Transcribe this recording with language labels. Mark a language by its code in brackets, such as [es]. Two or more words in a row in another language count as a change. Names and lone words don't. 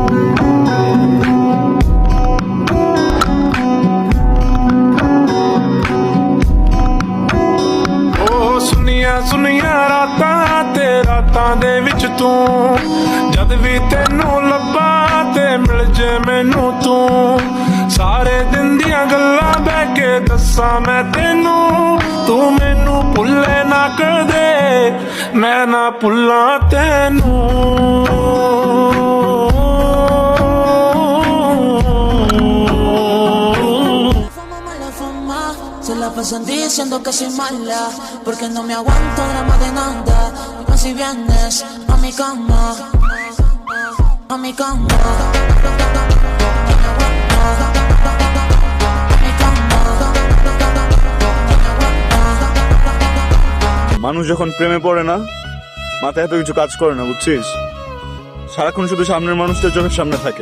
[pa] ਸੁਨੀਆਂ ਰਾਤਾਂ ਤੇ ਰਾਤਾਂ ਦੇ ਵਿੱਚ ਤੂੰ, ਜਦ ਵੀ ਤੈਨੂੰ ਲੱਭਾਂ ਤੇ ਮਿਲ ਜੇ ਮੈਨੂੰ ਤੂੰ, ਸਾਰੇ ਦਿਨ ਦੀਆਂ ਗੱਲਾਂ ਬਹਿ ਕੇ ਦੱਸਾਂ ਮੈਂ ਤੈਨੂੰ, ਤੂੰ ਮੈਨੂੰ ਭੁੱਲੇ ਨਾ ਕਦੇ, ਮੈਂ ਨਾ ਭੁੱਲਾਂ ਤੈਨੂੰ। [es] Se la pasan diciendo que soy mala, porque no me aguanto drama de nada. Más si vienes a mi cama, a mi cama. [bn] মানুষ যখন প্রেমে পড়ে না, মাথায় এত কিছু কাজ করে না, বুঝছিস? সারাক্ষণ শুধু সামনের মানুষটা চোখের সামনে থাকে।